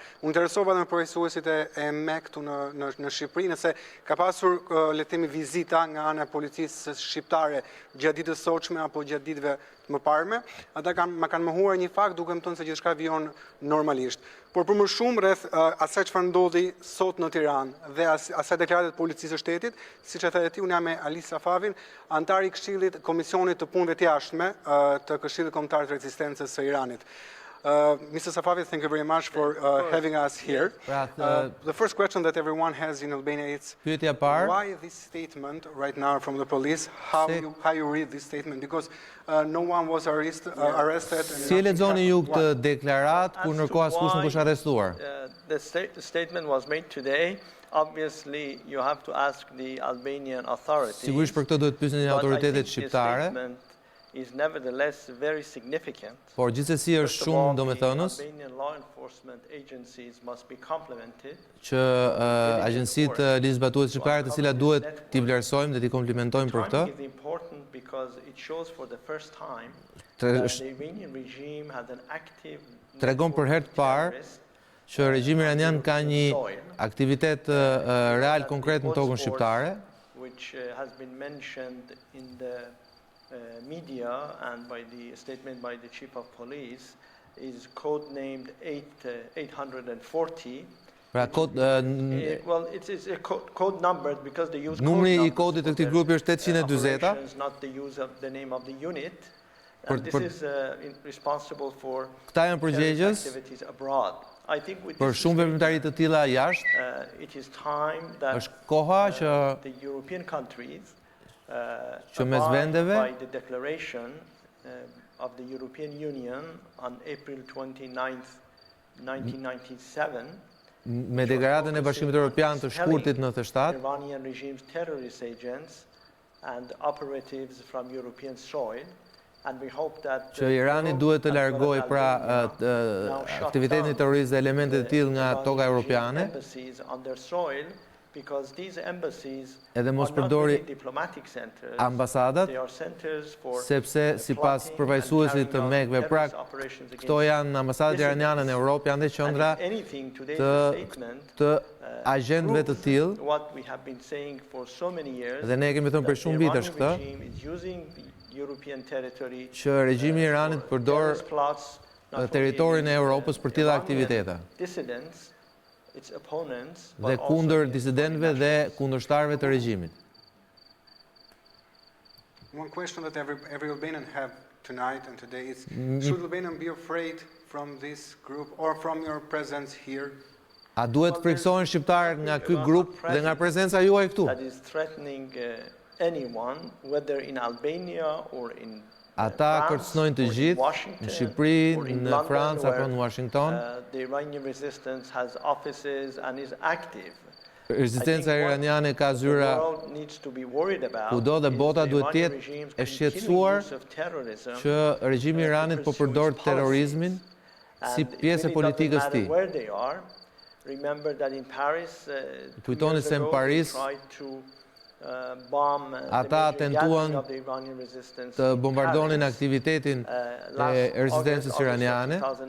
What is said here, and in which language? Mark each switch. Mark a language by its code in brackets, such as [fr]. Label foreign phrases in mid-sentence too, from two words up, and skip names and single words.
[sq] Unë interesova dhe me përfaqësuesit e Mek këtu në Shqipëri, nëse ka pasur le të themi vizita nga ana e policisë shqiptare gjatë ditës sotshme apo gjatë ditëve më parme, ata ma kanë mohuar një fakt duke më thënë se gjithçka vijon normalisht. Por për më shumë rreth asaj çfarë ndodhi sot në Tiranë dhe asaj deklaratë të policisë së shtetit, siç e thënë ti, unë jam me Ali Safavin, antar i Këshillit Komisionit të Punëve të Jashtme të Këshillit Kombëtar të Rezistencës së Iranit. [en] Mr. Safavi, thank you very much for having us here. The first question that everyone has in Albania is why this statement right now from the police? How you read this statement? Because no one was arrested. [sq] Si e lexoni ju këtë deklarat kur ndërkohë askush nuk është arrestuar? [en] The statement was made today. Obviously, you have to ask the Albanian authorities. [sq] Sigurisht për këtë duhet të pyesni autoritetet shqiptare. [en] is nevertheless very significant. [sq] Por gjithsesi është shumë domethënës [en] Albanian law enforcement agencies must be complemented. [sq] që agjencitë ligjit zbatuese shqiptare, të cilat duhet t'i vlerësojmë dhe t'i komplimentojmë për këtë. [en] Timing is important because it shows for the first time [sq] Tre- [en] that the Iranian regime had an active [sq] Tregon për herë të parë që regjimi iranian ka një aktivitet real konkret në tokën shqiptare, [en] which has been mentioned in the media and by the statement by the chief of police is codenamed 840. [sq] pra [en] Well, it's a code numbered because they use [sq] numri [en] code [sq] i kodit të këtij grupi është 840, [en] operations, not the use of the name of the unit. And this is responsible for [sq] këta janë përgjegjës [en] activities abroad. I think with [sq] për [en] this [sq] shumë veprimtari të tilla jashtë. [en] it is time that [sq] Është koha që [en] the European countries [sq] që mes [en] abide [sq] vendeve [en] by the declaration of the European Union on April 29th, 1997 [sq] me deklaratën e Bashkimit Evropian të shkurtit 97, [en] Iranian regime's terrorist agents and operatives from European soil. And we hope that [sq] që Irani duhet të largojë pra aktivitetin terrorist dhe elementet e tillë nga toka europiane, [en] embassies on their soil because these embassies [sq] edhe mos [en] are not [sq] përdori [en] really diplomatic centers. [sq] ambasadat, [en] They are centers for [sq] sepse sipas [en] plotting [sq] përfaqësuesit [en] and [sq] të [en] carrying [sq] mekëve [en] out [sq] pra [en] terrorist operations against [sq] këto janë ambasadat iraniane në Europë, janë dhe qendra [en] and if anything, today's [sq] të [en] statement [sq] të agjentëve të tillë, [en] what we have been saying for so many years [sq] dhe ne kemi thënë për [en] that [sq] shumë [en] the [sq] vitesh këtë, [en] Iranian regime is using the European territory [sq] që regjimi i Iranit përdor [en] terrorist plots not only [sq] territorin e [en] against, [sq] Europës për tilla [en] Iranian [sq] aktivitete [en] dissidents, its opponents, [sq] dhe [en] but also [sq] kundër [en] against [sq] disidentëve [en] foreign [sq] dhe [en] nationals. [sq] kundërshtarëve të regjimit. [en] One question that every Albanian have tonight and today is, should Albanian be afraid from this group or from your presence here? [sq] A duhet friksohen shqiptarët nga ky grup dhe nga prezenca juaj këtu? [en] That is threatening anyone, whether in Albania or in [sq] Ata kërcënojnë të gjithë në Shqipëri, në Francë apo në Washington. [en] The Iranian resistance has offices and is active. [sq] Rezistenca iraniane ka zyra kudo dhe bota duhet të jetë e shqetësuar që regjimi i Iranit po përdor terrorizmin si pjesë e politikës së tij. Kujtoni se në Paris ata tentuan të bombardonin aktivitetin e rezistencës iraniane